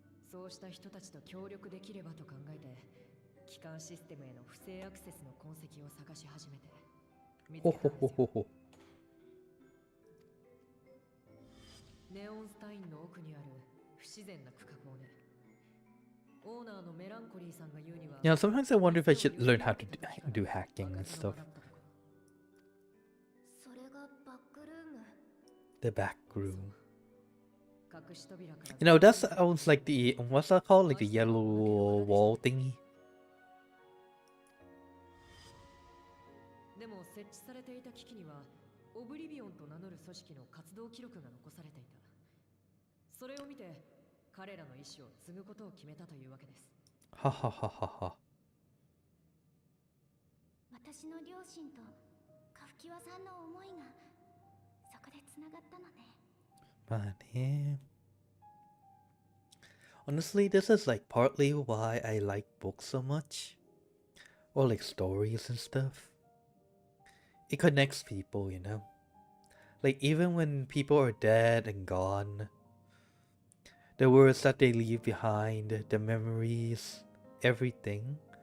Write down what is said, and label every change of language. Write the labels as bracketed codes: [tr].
[ja] そうした人たちと協力できればと考えて、基幹システムへの不正アクセスの痕跡を探し始めて見つけたんですよ。ネオンスタインの奥にある不自然な区画をね。オーナーのメランコリーさんが言うには、 [en] Yeah, sometimes I wonder if I should learn how to do hacking and stuff. [ja] それがバックルーム。 [en] The back room. [ja] 隠し扉から [en] You know, that sounds like the, what's that called? Like the yellow wall thingy? [ja] でも設置されていた機器にはオブリビオンと名乗る組織の活動記録が残されていた。それを見て彼らの意思を継ぐことを決めたというわけです。ははははは。私の両親とカフキワさんの思いがそこでつながったのね。まあね。 [en] Honestly, this is like partly why I like books so much. Or like stories and stuff. It connects people, you know? Like even when people are dead and gone, the words that they leave behind, the memories, everything.